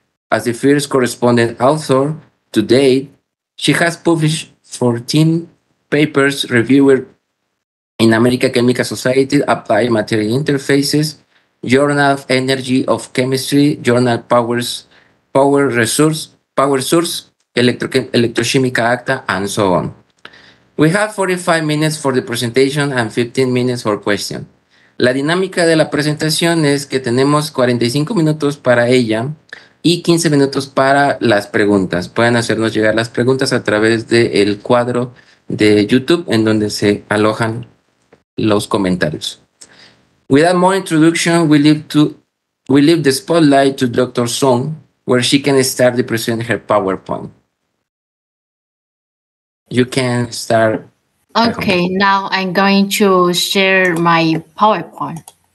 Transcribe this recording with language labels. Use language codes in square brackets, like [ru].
[en] As the first correspondent author to date, she has published 14 papers reviewed in American Chemical Society, Applied Material Interfaces, Journal of Energy of Chemistry, Journal Power Source, Electrochemical Acta, and so on. We have 45 minutes for the presentation and 15 minutes for questions. [es] La dinámica de la presentación es que tenemos 45 minutos para ella y 15 minutos para las preguntas. Pueden hacernos llegar las preguntas a través del cuadro de YouTube en donde se alojan los comentarios. [en] Without more introduction, we leave the spotlight to Dr. Zhong, where she can start to present her PowerPoint. You can start. Okay, now I'm going to share my PowerPoint.